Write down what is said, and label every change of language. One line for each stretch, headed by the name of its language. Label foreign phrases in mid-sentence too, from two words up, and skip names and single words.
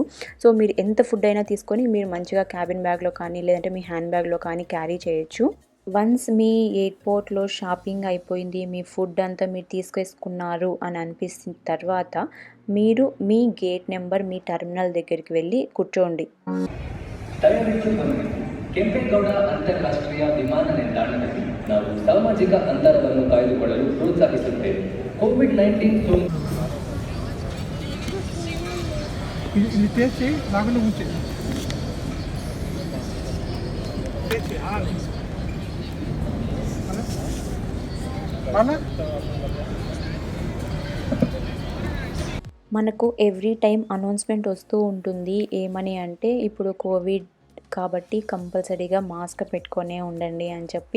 Telugu: సో మీరు ఎంత ఫుడ్ అయినా తీసుకొని మీరు మంచిగా క్యాబిన్ బ్యాగ్లో కానీ లేదంటే మీ హ్యాండ్ బ్యాగ్లో కానీ క్యారీ చేయొచ్చు. వన్స్ మీ ఎయిర్పోర్ట్లో షాపింగ్ అయిపోయింది, మీ ఫుడ్ అంతా మీరు తీసుకేసుకున్నారు అని అనిపిస్తున్న తర్వాత మీరు మీ గేట్ నెంబర్ మీ టర్మినల్ దగ్గరికి వెళ్ళి కూర్చోండి.
Kannada: ಕೆಂಪೇಗೌಡ ಅಂತಾರಾಷ್ಟ್ರೀಯ ವಿಮಾನ ನಿಲ್ದಾಣದಲ್ಲಿ ನಾವು ಸಾಮಾಜಿಕ ಅಂತರವನ್ನು ಕಾಯ್ದುಕೊಳ್ಳಲು ಪ್ರೋತ್ಸಾಹಿಸುತ್ತೇವೆ. ಕೋವಿಡ್-19 ಸೋಂಕು ಇಲ್ಲಿ ತೇಸಿ ನಾಗಲು ಮುಂಚೆ
Telugu: మనకు ఎవ్రీ టైం అనౌన్స్మెంట్ వస్తూ ఉంటుంది. ఏమని అంటే ఇప్పుడు కోవిడ్ కాబట్టి కంపల్సరీగా మాస్క్ పెట్టుకొనే ఉండండి అని చెప్పి.